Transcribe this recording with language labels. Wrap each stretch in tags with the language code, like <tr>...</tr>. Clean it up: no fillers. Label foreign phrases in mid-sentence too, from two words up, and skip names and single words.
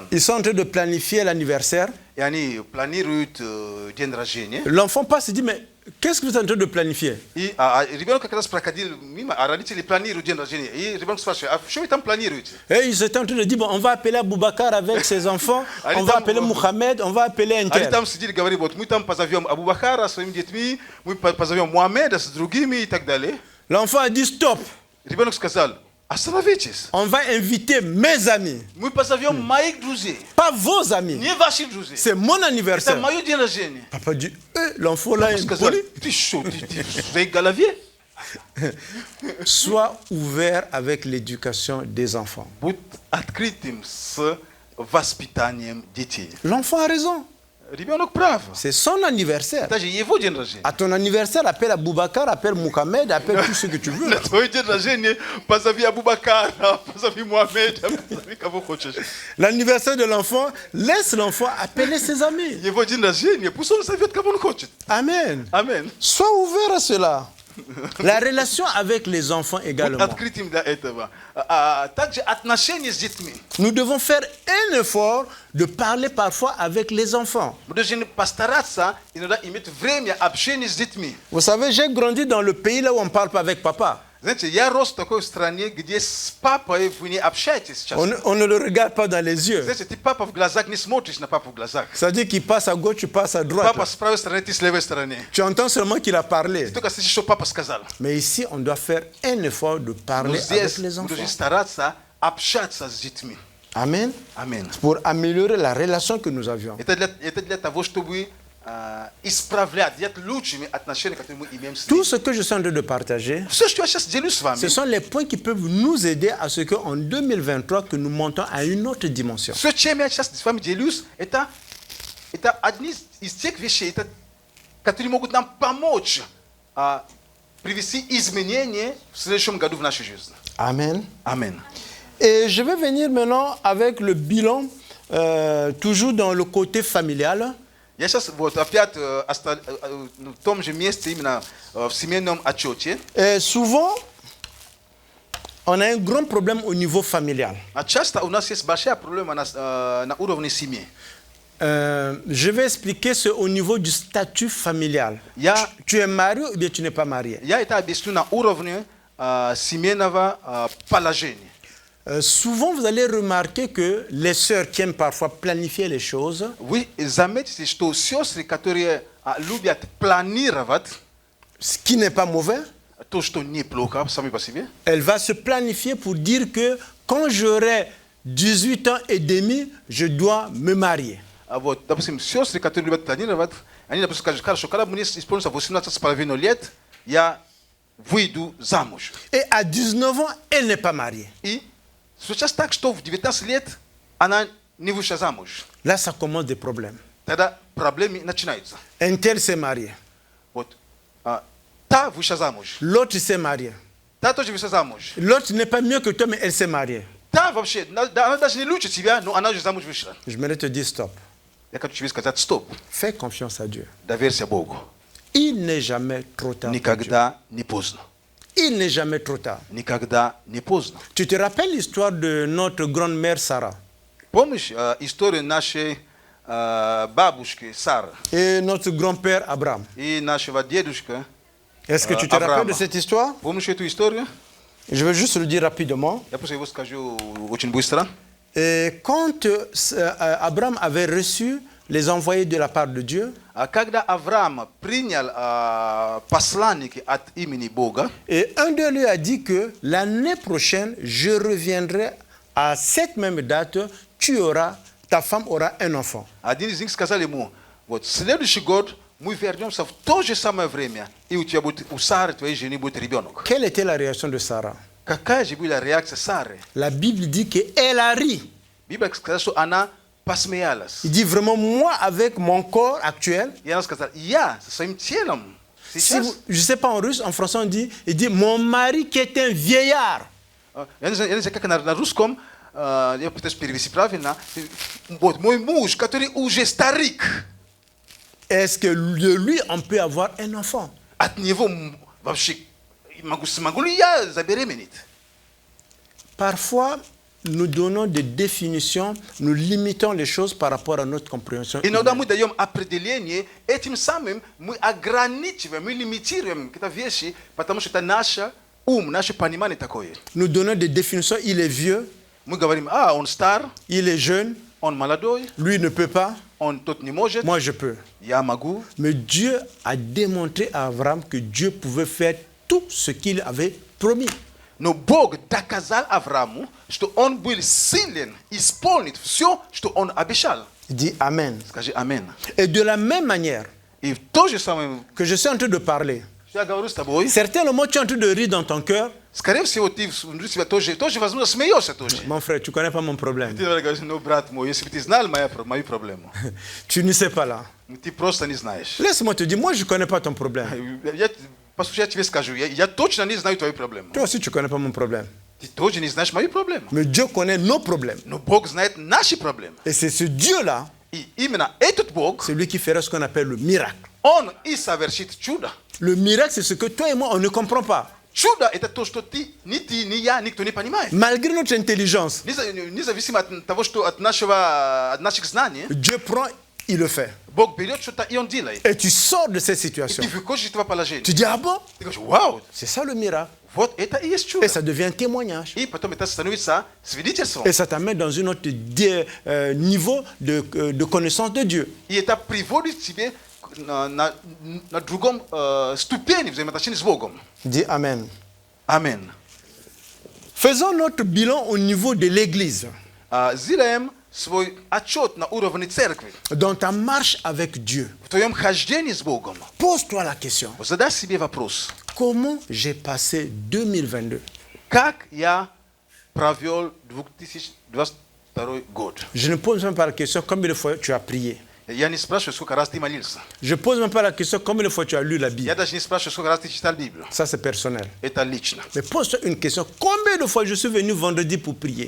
<fr>Ils sont en train de planifier l'anniversaire.</fr> <ru>И они планируют день рождения.</ru> <fr>L'enfant passe et dit, mais qu'est-ce que vous êtes en train de planifier?</fr> <ru>И ребенок как раз проходил мимо, а родители планируют день рождения. И ребенок спрашивает: а что вы там планируете?</ru> <fr>Et ils étaient en train de dire, bon, on va appeler Aboubacar avec ses enfants, on va appeler Mohamed, on va appeler un</fr> <ru>Они</ru> <fr>tel.</fr> <ru>там сидели, говорили: вот мы там позовем Абу-Бакара своими детьми, мы позовем Мухаммеда с другими и так далее.</ru> <fr>L'enfant a dit, stop,</fr> <ru>Ребенок сказал: остановитесь.</ru> <fr>on va inviter mes amis,</fr> <ru>Мы позовем моих друзей,</ru> <fr>pas vos amis.</fr> <ru>не ваших друзей.</ru> <fr>C'est mon</fr> <ru>Это</ru> <fr>anniversaire.</fr> <ru>мое день рождения.</ru> <fr>Papa dit, l'enfant là</fr> <ru>Он</ru> <fr>est</fr> <ru>сказал:</ru> <fr>poli.</fr> <ru>ты что, ты в своей голове?</ru> <fr>Sois ouvert avec l'éducation des enfants.</fr> <ru>Будь открытым с воспитанием детей.</ru> <fr>L'enfant a raison.</fr> <ru>Ребенок прав.</ru> <fr>C'est son anniversaire.</fr> <ru>Это же его день рождения.</ru> <fr>À ton anniversaire, appelle Aboubacar, appelle Mohamed, appelle tout ce que tu veux.</fr> <ru>На твой день рождения позови Абу-Бакара, позови Мухаммеда, позови кого хочешь.</ru> <fr>L'anniversaire de l'enfant, laisse l'enfant appeler ses amis.</fr> <ru>Его день рождения, пусть он зовет, кого он хочет.</ru> <fr>Amen.</fr> <ru>Аминь.</ru> <fr>Sois ouvert à cela. La relation avec les enfants</fr> <ru>Будь</ru> <fr>également.</fr> <ru>открытым для этого. Также отношения с детьми.</ru> <fr>Nous devons faire un effort de parler parfois avec les enfants.</fr> <ru>Мы должны постараться иногда иметь время общения с детьми.</ru> <fr>Vous savez, j'ai grandi dans le pays là où on ne parle pas avec papa.</fr> <ru>Знаете, я рос в такой стране, где с папой вы не общаетесь сейчас.</ru> <fr>On ne le regarde pas dans les yeux.</fr> <ru>Знаете, ты папа в глазах не смотришь на папу в глазах.</ru> <fr>C'est-à-dire qu'il passe à gauche, tu passes à droite.</fr> <ru>Папа с правой стороны, ты с левой стороны.</ru> <fr>Tu entends seulement qu'il a parlé.</fr> <ru>Ты только слышишь, что папа сказал.</ru> <fr>Mais ici, on doit faire un effort de</fr> <ru>Но</ru> <fr>parler</fr> <ru>здесь</ru> <fr>avec les</fr> <ru>мы</ru> <fr>enfants.</fr> <ru>должны стараться общаться с детьми.</ru> <fr>Amen.</fr> <ru>Аминь.</ru> <fr>Pour améliorer la relation que nous avions.</fr> <ru>Это для того, чтобы исправлять, делать лучшими отношения, которые мы имеем с</ru> <fr>Tout</fr> <ru>ними.</ru> <fr>ce que je suis en train de partager,</fr> <ru>Все, что я сейчас делюсь с вами,</ru> <fr>ce sont les points qui peuvent nous aider à ce qu'en 2023, que nous montons à une autre dimension.</fr> <ru>все, чем я сейчас с вами делюсь, это одни из тех вещей, которые могут нам помочь привести изменения в следующем году в нашу жизнь.</ru> <fr>Amen.</fr> <ru>Аминь.</ru> <fr>Et je vais venir maintenant avec le bilan, toujours dans le côté familial.</fr> <ru>Я сейчас вот опять в том же месте, именно в семейном отчете.</ru> <fr>Et souvent, on a un grand problème au niveau familial.</fr> <ru>Часто у нас есть большая проблема на уровне семьи.</ru> <fr>Je vais expliquer ce au niveau du statut familial. Tu es marié ou bien tu n'es pas marié?</fr> <ru>Я это объясню на уровне семейного положения.</ru> <fr>Souvent, vous allez remarquer que les sœurs qui aiment parfois planifier les choses,</fr> <ru>Вы заметите, что сестры, которые любят планировать,</ru> <fr>ce qui n'est pas mauvais,</fr> <ru>то, что неплохо сами по себе,</ru> <fr>elle va se planifier pour dire que quand j'aurai 18 ans et demi, je dois me marier.</fr> <ru>вот, допустим, сестры, которые любят планировать, они, допустим, скажут, хорошо, когда мне исполнится 18,5 лет, я выйду замуж.</ru> <fr>Et à 19 ans, elle n'est pas mariée.</fr> <ru>И сейчас так, что в 19 лет она не вышла замуж.</ru> <fr>Là, ça commence des problèmes.</fr> <ru>Тогда проблемы начинаются.</ru> <fr>Un tel s'est marié.</fr> <ru>Вот. Та вышла замуж.</ru> <fr>L'autre s'est marié.</fr> <ru>Та тоже вышла замуж.</ru> <fr>L'autre n'est pas mieux que toi, mais elle s'est mariée.</fr> <ru>Та вообще, она даже не лучше тебя, но она уже замуж вышла.</ru> <fr>J'aimerais te dire stop.</fr> <ru>Я хочу тебе сказать, стоп.</ru> <fr>Fais confiance à Dieu.</fr> <ru>Доверься Богу.</ru> <fr>Il n'est jamais trop tard. pour Dieu.</fr> <ru>Никогда не поздно.</ru> <fr>Il n'est jamais trop tard.</fr> <ru>Никогда не поздно.</ru> <fr>Tu te rappelles l'histoire de notre grand-mère Sarah</fr> <ru>Помнишь историю нашей бабушки Сары</ru> <fr>et notre grand-père Abraham?</fr> <ru>и нашего дедушка?</ru> <fr>Est-ce que tu te rappelles de cette histoire?</fr> <ru>Помнишь эту историю?</ru> <fr>Je vais juste le dire rapidement.</fr> <ru>Я просто его скажу очень быстро.</ru> <fr>Et quand Abraham avait reçu les envoyés de la part de Dieu,</fr> <ru>Когда Авраам принял посланники от имени Бога,</ru> <fr>et un d'eux lui a dit que l'année prochaine, je reviendrai à cette même date, ta femme aura un enfant.</fr> <ru>один из них сказал ему, вот следующий год мы вернемся в то же самое время, и у тебя будет, у Сары, твоей жены, будет ребенок.</ru> <fr>Quelle était la réaction de Sarah?</fr> <ru>Какая же была реакция Сары?</ru> <fr>La Bible dit qu'elle a ri.</fr> <ru>Библия сказала, что она посмеялась.</ru> <fr>Il dit vraiment, moi, avec mon corps actuel,</fr> <ru>И она сказала, я со своим телом</ru> <fr>si</fr> <ru>сейчас...</ru> <fr>vous- je ne sais pas en russe, en français on dit, il dit, mon mari qui est un vieillard.</fr> <ru>Я не знаю, как на русском, я пытаюсь перевести правильно. Вот, мой муж, который уже старик,</ru> <fr>Est-ce que de lui, on peut avoir un enfant?</fr> <ru>от него вообще смогу ли я забеременеть?</ru> <fr>Parfois, nous donnons des définitions, nous limitons les choses par rapport à notre compréhension.</fr> <ru>Иногда</ru> <fr>humaine.</fr> <ru>мы даем определение, этим самым мы ограничиваем, мы лимитируем какие-то вещи, потому что это наш ум, наше понимание такое.</ru> <fr>Nous donnons des définitions, il est vieux,</fr> <ru>Мы говорим, он стар,</ru> <fr>il est jeune,</fr> <ru>он молодой,</ru> <fr>lui ne peut pas,</fr> <ru>он тут не может,</ru> <fr>moi je peux.</fr> <ru>я могу.</ru> <fr>Mais Dieu a démontré à Abraham que Dieu pouvait faire tout ce qu'il avait promis.</fr> <ru>Но Бог доказал Аврааму, что он был силен исполнить все, что он обещал.</ru> <fr>Il dit Amen.</fr> <ru>Скажи амин.</ru> <fr>Et de la même manière</fr> <ru>И в то же самое,</ru> <fr>que je suis en train de parler,</fr> <ru>что я говорю с тобой,</ru> <fr>certains moments tu es en train de rire dans ton cœur.</fr> <ru>скорее всего, ты внутри себя тоже, возможно, смеешься тоже.</ru> <fr>Mon frère, tu ne connais pas mon problème.</fr> <ru>Ты говоришь, брат мой, если бы ты знал мою проблему,</ru> <fr>Tu ne sais pas là.</fr> <ru>ты просто не знаешь.</ru> <fr>Laisse-moi te dire, moi je ne connais pas ton problème.</fr> <ru>Послушай, я тебе скажу, я точно не знаю твою проблему.</ru> <fr>Toi aussi tu ne connais pas mon problème.</fr> <ru>Ты тоже не знаешь мою проблему.</ru> <fr>Mais Dieu connaît nos problèmes.</fr> <ru>Но Бог знает наши проблемы.</ru> <fr>Et c'est ce Dieu-là,</fr> <ru>И именно этот Бог,</ru> <fr>c'est lui qui fera ce qu'on appelle le miracle.</fr> <ru>Он и совершит чудо.</ru> <fr>Le miracle, c'est ce que toi et moi, on ne comprend pas.</fr> <ru>Чудо – это то, что ни ты, ни я, никто не понимает.</ru> <fr>Malgré notre intelligence,</fr> <ru>Независимо от того, что от наших знаний,</ru> <fr>Dieu prend, il le fait.</fr> <ru>Бог берет что-то, и Он делает.</ru> <fr>Et tu sors de cette</fr> <ru>И</ru> <fr>situation.</fr> <ru>ты выходишь из этого положения.</ru> <fr>Tu dis, ah bon?</fr> <ru>Ты говоришь, вау,</ru> <fr>C'est ça le miracle.</fr> <ru>вот это и есть чудо.</ru> <fr>Et ça devient un témoignage.</fr> <ru>И потом это становится свидетельством.</ru> <fr>Et ça t'amène dans un autre niveau de connaissance de Dieu.</fr> <ru>И это приводит тебя на другом ступени взаимоотношений с Богом.</ru> <fr>Dis Amen.</fr> <ru>Аминь.</ru> <fr>Faisons notre bilan au niveau de l'Église.</fr> <ru>Сделаем свой отчет на уровне церкви.</ru> <fr>Dans ta marche avec Dieu.</fr> <ru>В твоем хождении с Богом.</ru> <fr>Pose-toi la question.</fr> <ru>Задай себе вопрос.</ru> <fr>Comment j'ai passé 2022?</fr> <ru>Как я провел 2022 год?</ru> <fr>Je ne pose même pas la question combien de fois tu as prié.</fr> <ru>Я не спрашиваю, сколько раз ты молился.</ru> <fr>Je ne pose même pas la question combien de fois tu as lu la</fr> <ru>Я</ru> <fr>Bible.</fr> <ru>даже не спрашиваю, сколько раз ты читал Библию.</ru> <fr>Ça, c'est personnel.</fr> <ru>Это лично.</ru> <fr>Mais pose-toi une question. Combien de fois je suis venu vendredi pour prier?</fr>